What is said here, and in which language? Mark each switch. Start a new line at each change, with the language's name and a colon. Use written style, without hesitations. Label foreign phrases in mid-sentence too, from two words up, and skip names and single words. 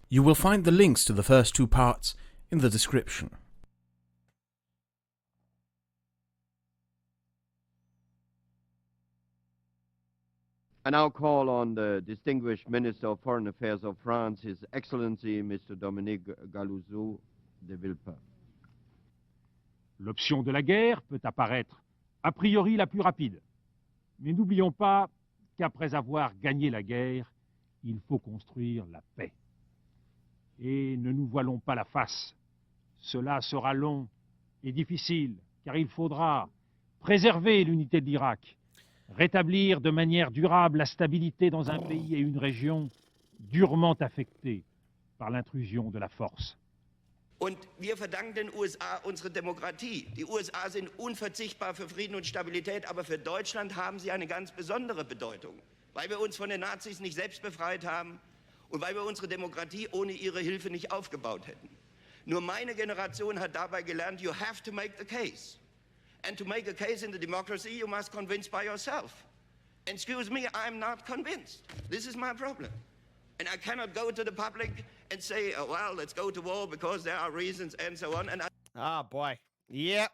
English: You will find the links to the first 2 parts in the description. I now call on the distinguished Minister of Foreign Affairs of France, His Excellency Mr. Dominique Galouzou de Villepin.
French: L'option de la guerre peut apparaître a priori la plus rapide. Mais n'oublions pas qu'après avoir gagné la guerre, il faut construire la paix. Et ne nous voilons pas la face. Cela sera long et difficile, car il faudra préserver l'unité de l'Irak, rétablir de manière durable la stabilité dans un pays et une région durement affectés par l'intrusion de la force.
German: Und wir verdanken den USA unsere Demokratie. Die USA sind unverzichtbar für Frieden und Stabilität, aber für Deutschland haben sie eine ganz besondere Bedeutung, weil wir uns von den Nazis nicht selbst befreit haben und weil wir unsere Demokratie ohne ihre Hilfe nicht aufgebaut hätten. Nur meine Generation hat dabei gelernt,
English: you have to make the case. And to make a case in the democracy, you must convince by yourself. Excuse me, I'm not convinced. This is my problem. And I cannot go to the public and say, oh, well, let's go to war because there are reasons and so on. And Oh, boy. Yep.